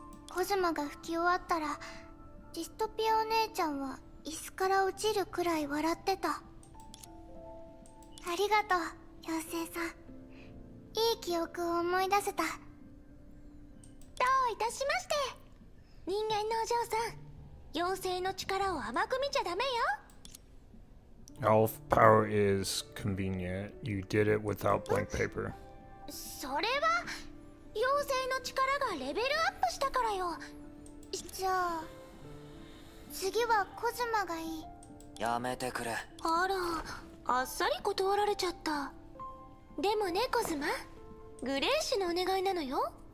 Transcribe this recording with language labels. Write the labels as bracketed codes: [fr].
[ja] コズマが吹き終わったらディストピアお姉ちゃんは椅子から落ちるくらい笑ってた。ありがとう、妖精さん。いい記憶を思い出せた。どういたしまして。人間のお嬢さん、妖精の力を甘く見ちゃダメよ。 [en] Elf power is convenient. You did it without blank paper. [ja] それは妖精の力がレベルアップしたからよ。じゃあ次はコズマがいい。やめてくれ。あら、あっさり断られちゃった。でもね、コズマ、グレーシュのお願いなのよ。